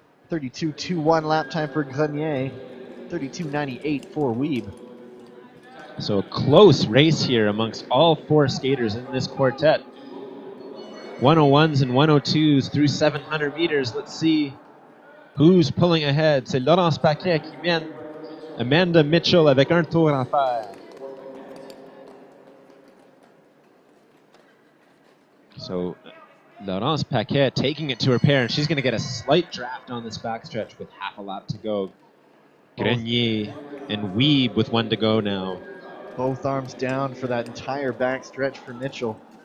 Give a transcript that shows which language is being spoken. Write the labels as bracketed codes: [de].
[en] 32.21 lap time for Grenier. 32.98 for Weeb. So a close race here amongst all four skaters in this quartet. 101s and 102s through 700 meters. Let's see who's pulling ahead. [fr] C'est Laurence Paquet qui mène Amanda Mitchell avec un tour à faire. [en] So Laurence Paquet taking it to her pair, and she's going to get a slight draft on this backstretch with half a lap to go. Grenier and Weeb with one to go now. Both arms down for that entire backstretch for Mitchell.